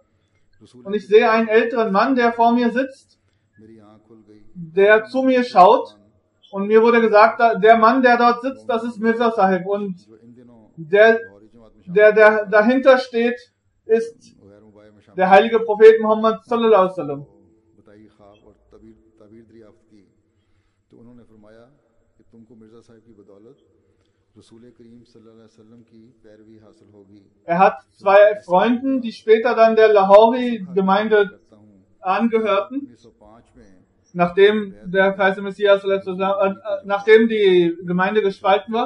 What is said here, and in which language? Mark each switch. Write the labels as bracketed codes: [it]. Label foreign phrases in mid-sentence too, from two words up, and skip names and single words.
[de] Und ich sehe einen älteren Mann, der vor mir sitzt, der zu mir schaut. Und mir wurde gesagt, der Mann, der dort sitzt, das ist Mirza Sahib. Und der dahinter steht, ist der heilige Prophet Muhammad [ar] صلى الله عليه وسلم. [de] Er hat zwei Freunden, die später dann der Lahori-Gemeinde angehörten, nachdem der verheißte Messias, nachdem die Gemeinde gespalten war.